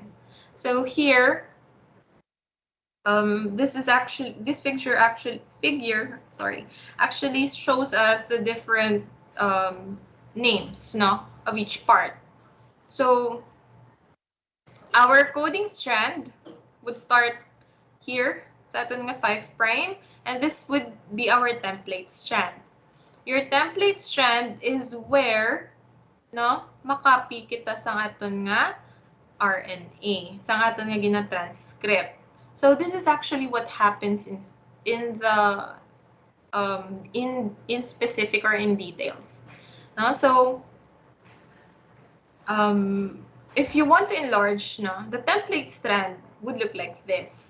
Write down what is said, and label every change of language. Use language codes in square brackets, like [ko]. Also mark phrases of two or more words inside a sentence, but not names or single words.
[en] So here, this figure actually shows us the different names of each part. So our coding strand would start here [hil] sa aton nga [en] 5', and this would be our template strand. Your template strand is where [hil] makopy kita sa aton nga RNA, sa aton nga gina-transcript. [en] So this is actually what happens in the in specific or in details. So if you want to enlarge, the template strand would look like this.